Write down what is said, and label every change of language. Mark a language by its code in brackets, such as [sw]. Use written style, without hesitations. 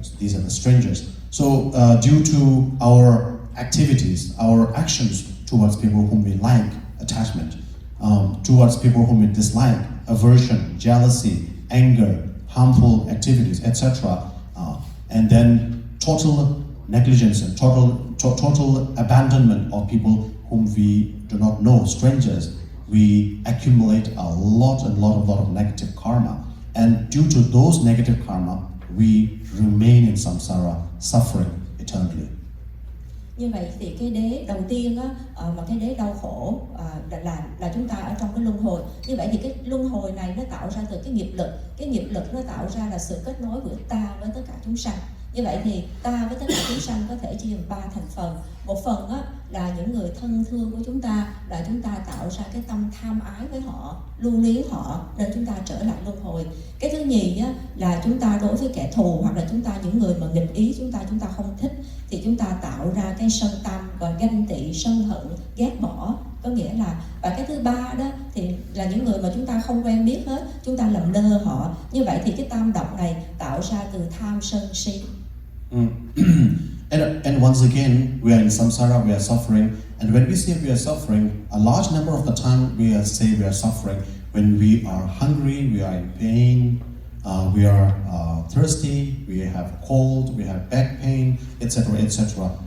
[en] So these are the strangers. So due to our activities, our actions towards people whom we like, attachment, towards people whom we dislike, aversion, jealousy, anger, harmful activities, etc., and then total negligence and total abandonment of people whom we do not know, strangers, we accumulate a lot of negative karma. And due to those negative karma, we remain in samsara, suffering eternally. [vi] Như vậy thì cái đế đầu tiên á, mà cái đế đau khổ là chúng ta ở trong cái luân hồi. Như vậy thì cái luân hồi này nó tạo ra từ cái nghiệp lực nó tạo ra là sự kết nối của ta với tất cả chúng sanh. Như vậy thì ta với tất cả chúng sanh có thể chia làm 3 thành phần. Một phần á, là những người thân thương của chúng ta, là chúng ta tạo ra cái tâm tham ái với họ, lưu luyến họ nên chúng ta trở lại luân hồi. Cái thứ nhì á, là chúng ta đối với kẻ thù hoặc là chúng ta những người mà nghịch ý chúng ta không thích thì chúng ta tạo ra cái sân tâm và ganh tị, sân hận, ghét bỏ. Có nghĩa là, và cái thứ ba đó thì là những người mà chúng ta không quen biết hết, chúng ta làm lơ họ. Như vậy thì cái tam độc này tạo ra từ tham sân si. [en] And once again, we are in samsara, we are suffering. And when we say we are suffering, a large number of the time we say we are suffering when we are hungry, we are in pain, we are thirsty, we have cold, we have back pain, etc., etc.